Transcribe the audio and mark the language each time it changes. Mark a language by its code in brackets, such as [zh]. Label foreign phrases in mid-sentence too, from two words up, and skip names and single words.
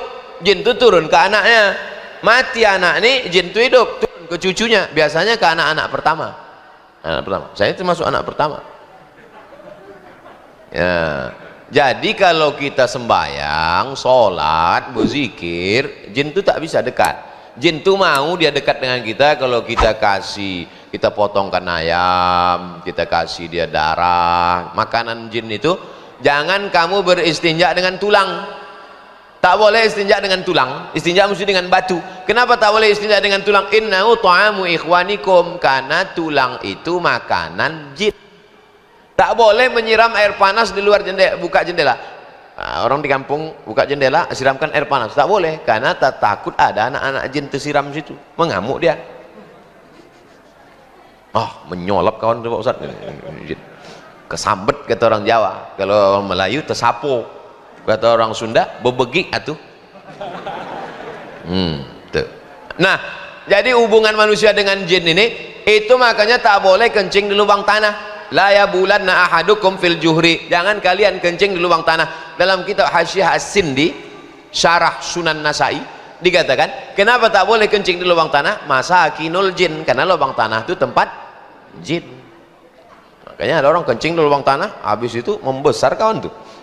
[id] Jin itu turun ke anaknya. Mati anak ini, jin itu hidup, turun ke cucunya. Biasanya ke anak-anak pertama. Anak pertama, saya termasuk anak pertama ya. Jadi kalau kita sembahyang, sholat, berzikir, jin itu tak bisa dekat. Jin itu mau dia dekat dengan kita kalau kita kasih, kita potongkan ayam, kita kasih dia darah, makanan jin itu. Jangan kamu beristinja dengan tulang. Tak boleh istinja dengan tulang, istinja mesti dengan batu. Kenapa tak boleh istinja dengan tulang? [ar] إنه طعام إخوانكم, [id] karena tulang itu makanan jin. Tak boleh menyiram air panas di luar jendela, buka jendela. Orang di kampung buka jendela, siramkan air panas, tak boleh, karena tak takut ada anak-anak jin tersiram situ, mengamuk dia. Menyolap kawan Pak Ustaz. Kesambet kata orang Jawa, kalau orang Melayu tersapo. Kata orang Sunda, [su] bebegik atuh. [id] Nah, jadi hubungan manusia dengan jin ini, itu makanya tak boleh kencing di lubang tanah. [ar] لا يبولن أحدكم في الجحر, [id] jangan kalian kencing di lubang tanah. Dalam kitab Hasyiah As-Sindi syarah Sunan Nasai dikatakan kenapa tak boleh kencing di lubang tanah? [ar] مساكن الجن, [id] karena lubang tanah itu tempat jin. Makanya ada orang kencing di lubang tanah, habis itu membesar kawan tuh.